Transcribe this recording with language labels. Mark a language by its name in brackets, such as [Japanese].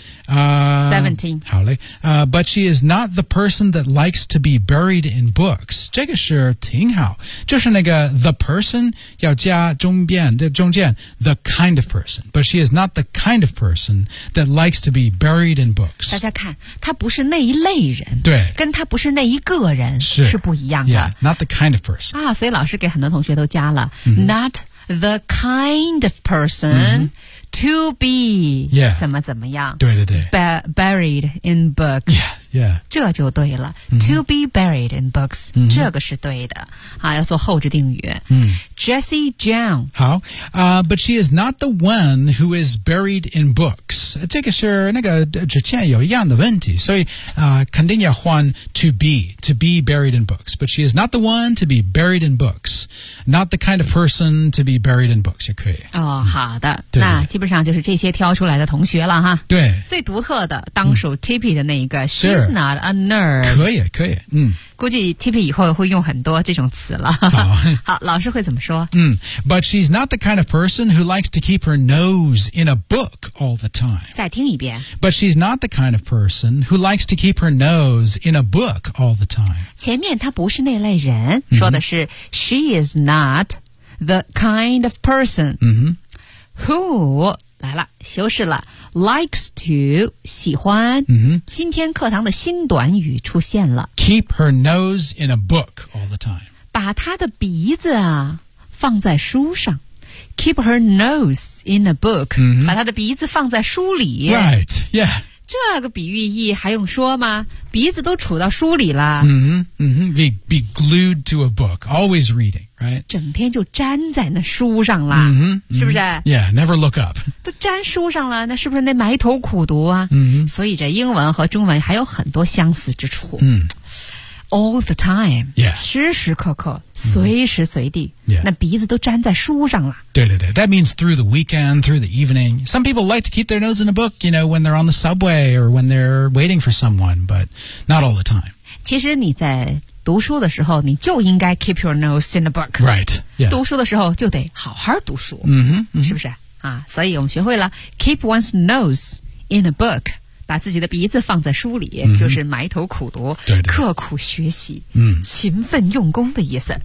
[Chinese] 17. 好嘞。 [English] But she is not the person that likes to be buried in books. [Chinese] 这个是挺好。就是那个 the person 要加中间 [English] the kind of person. But she is not the kind of person that likes to be buried in books. [Chinese] 大家看她不是那一类人。对。跟她不是那一个人是不一样的。 [English] Yeah, not the kind of person. [Chinese] 啊所以老师给很多同学都加了。 Mm-hmm. [English] Not the kind of person.、 Mm-hmm. To be、 yeah. [Chinese] 怎么怎么样对对对 [English] Buried in books yeah, yeah. [Chinese] 这就对了、 mm-hmm. [English] To be buried in books、 mm-hmm. [Chinese] 这个是对的、啊、要做后置定语、 mm. [English] Jessie Jiang 好、But she is not the one who is buried in books [Chinese] 这个是那个之前有一样的问题所以、肯定要换 [English] to be buried in books But she is not the one to be buried in books Not the kind of person to be buried in books [Chinese] 也可以、哦嗯、好的对对那基本上就是这些挑出来的同学了哈。对，最独特的当属 Tippy 的那一个、嗯、 [English] She's not a nerd [Chinese] 可以可以嗯，估计 Tippy 以后会用很多这种词了好老师会怎么说 [English] But she's not the kind of person who likes to keep her nose in a book all the time [Chinese] 再听一遍 [English] But she's not the kind of person who likes to keep her nose in a book all the time [Chinese] 前面她不是那类人、嗯、说的是 [English] She is not the kind of person [Chinese] 嗯哼 Who, 来了修饰了 likes to, 喜欢、 mm-hmm. 今天课堂的新短语出现了 [English] Keep her nose in a book all the time. [Chinese] 把她的鼻子啊放在书上 [English] Keep her nose in a book,、 mm-hmm. [Chinese] 把她的鼻子放在书里。 [English] Right, yeah. [Chinese] 这个比喻意还用说吗鼻子都杵到书里了。 [English] Mm-hmm, mm-hmm. Be glued to a book, always reading. Right. [Chinese] 整天就粘在那书上了、 mm-hmm, mm-hmm. 是不是 [English] Yeah, never look up [Chinese] 都粘书上了那是不是那埋头苦读啊、 mm-hmm. 所以这英文和中文还有很多相似之处、 mm. [English] All the time、 yeah. [Chinese] 时时刻刻随时随地、mm-hmm. 那鼻子都粘在书上了对对对 [English] That means through the weekend, through the evening Some people like to keep their nose in a book You know, when they're on the subway Or when they're waiting for someone But not all the time [Chinese] 其实你在读书的时候你就应该 [English] keep your nose in the book Right、yeah. [Chinese] 读书的时候就得好好读书、 mm-hmm, mm-hmm. 是不是、啊、所以我们学会了 [English] keep one's nose in a book [Chinese] 把自己的鼻子放在书里、 mm-hmm. 就是埋头苦读对对刻苦学习、 mm-hmm. 勤奋用功的意思